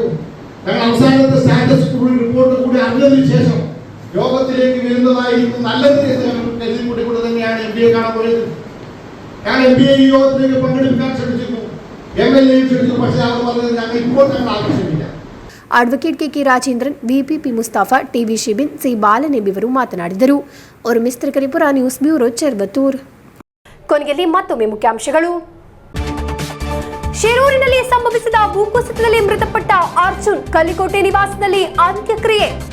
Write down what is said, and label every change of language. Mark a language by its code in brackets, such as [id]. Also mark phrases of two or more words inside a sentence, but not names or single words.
[ml] ഞങ്ങൾ അവസാനത്തെ [en] status report [ml] കൂടി അറിഞ്ഞതിന് ശേഷം യോഗത്തിലേക്ക് വരുന്നതായിരിക്കും നല്ലത് എന്ന് ഞങ്ങൾ കരുതിക്കൂട്ടിക്കൊണ്ട് തന്നെയാണ് MP കാണാൻ പോയത്. ഞാൻ MP ഈ യോഗത്തിലേക്ക് പങ്കെടുക്കാൻ ശ്രമിച്ചിരുന്നു, MLA ക്ഷണിച്ചു. പക്ഷേ അവർ പറഞ്ഞത് ഞങ്ങൾ ഇപ്പോൾ ഞങ്ങൾ ആവശ്യമില്ല. [kn] ಅಡ್ವೊಕೇಟ್ ಕೆ ರಾಜೇಂದ್ರನ್, ವಿಪಿಪಿ ಮುಸ್ತಾಫಾ, ಟಿವಿ ಶಿಬಿನ್, ಸಿ ಬಾಲನ್ ಎಂಬಿವರು ಮಾತನಾಡಿದರು. ಉರ್ಮಿಸ್ ತ್ರಿಕರಿಪುರ, ನ್ಯೂಸ್ ಬ್ಯೂರೋ, ಚೆರ್ಬತ್ತೂರ್. ಕೊನೆಯಲ್ಲಿ ಮತ್ತೊಮ್ಮೆ ಮುಖ್ಯಾಂಶಗಳು. ಶಿರೂರಿನಲ್ಲಿ ಸಂಭವಿಸಿದ ಭೂಕುಸಿತದಲ್ಲಿ ಮೃತಪಟ್ಟ ಅರ್ಜುನ್, ಕಲ್ಲಿಕೋಟೆ ನಿವಾಸದಲ್ಲಿ ಅಂತ್ಯಕ್ರಿಯೆ.